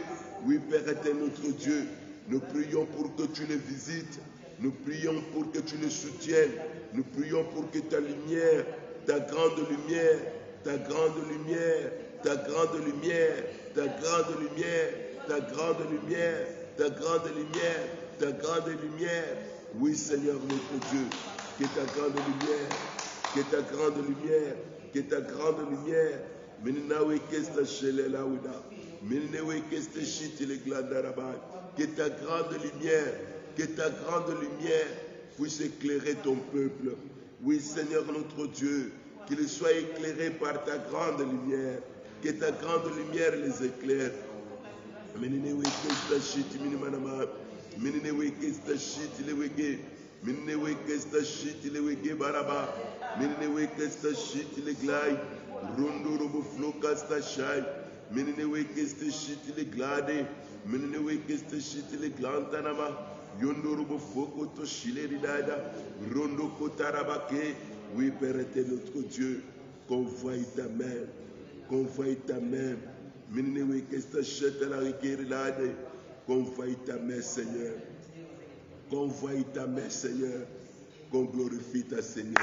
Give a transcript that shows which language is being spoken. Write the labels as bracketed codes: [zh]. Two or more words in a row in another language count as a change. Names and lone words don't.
[fr] Oui, Père éternel notre Dieu, nous prions pour que tu les visites, nous prions pour que tu les soutiennes, nous prions pour que ta lumière, ta grande lumière, ta grande lumière, ta grande lumière, ta grande lumière, ta grande lumière, ta grande lumière, ta grande lumière. Oui, Seigneur notre Dieu, que ta grande lumière, que ta grande lumière, que ta grande lumière. Meninawe kesta shelela wida. Meninawe kesta shitile glandaraba. Que ta grande lumière, que ta grande lumière puisse éclairer ton peuple. Oui, Seigneur notre Dieu, qu'il soit éclairé par ta grande lumière. Que ta grande lumière les éclaire. Mininewe kesta shit minimanama. Mininewe kesta shit lewege. Mininewe kesta shit lewege baraba. Mininewe kesta shit leglai. Rondo robo flo kasta shai. Mininewe kesta shit leglade. Mininewe kesta shit leglantanama. Yondo robo foko to shileri dada. Rondo kotarabake. Oui, Père éternel notre Dieu, qu'on voie ta main. Qu'on voie ta main. Qu'on voie ta main, Seigneur. Qu'on voie ta main, Seigneur. Qu'on glorifie ta Seigneur.